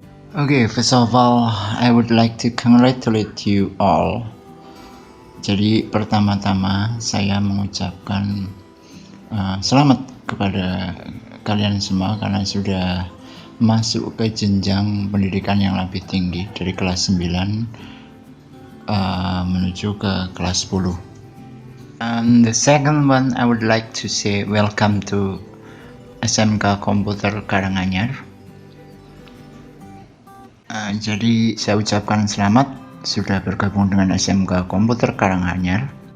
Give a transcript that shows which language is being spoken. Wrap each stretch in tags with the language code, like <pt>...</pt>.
<en>Okay, first of all, I would like to congratulate you all.</en> <id>Jadi pertama-tama saya mengucapkan selamat kepada kalian semua karena sudah masuk ke jenjang pendidikan yang lebih tinggi dari kelas 9 menuju ke kelas 10.</id> <en>And the second one, I would like to say welcome to SMK Komputer Karanganyar.</en> <id>Jadi saya ucapkan selamat sudah bergabung dengan SMK Komputer Karanganyar.</id>